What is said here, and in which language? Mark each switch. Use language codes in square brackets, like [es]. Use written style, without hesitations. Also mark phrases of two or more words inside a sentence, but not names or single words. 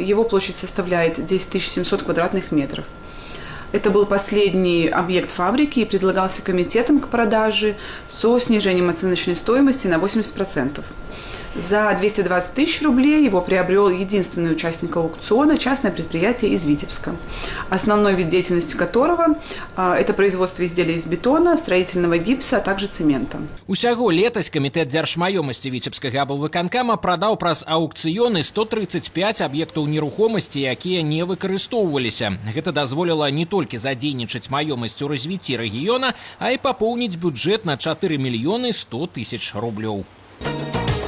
[ru] Его площадь составляет 10 700 квадратных метров. Это был последний объект фабрики и предлагался комитетом к продаже со снижением оценочной стоимости на 80%. За 220 тысяч рублей его приобрел единственный участник аукциона – частное предприятие из Витебска, основной вид деятельности которого – это производство изделий из бетона, строительного гипса, а также цемента. [be] Усяго летась Камітэт дзяржмаёмасці Віцебскага аблвыканкама прадаў праз аукцыёны 135 аб'ектаў нерухомасці, якія не выкарыстоўваліся. Гэта дазволіла не толькі задзейнічаць маёмасць у развіцці рэгіёна, а і папоўніць бюджэт на 4 мільёны 100 тысяч рублёў.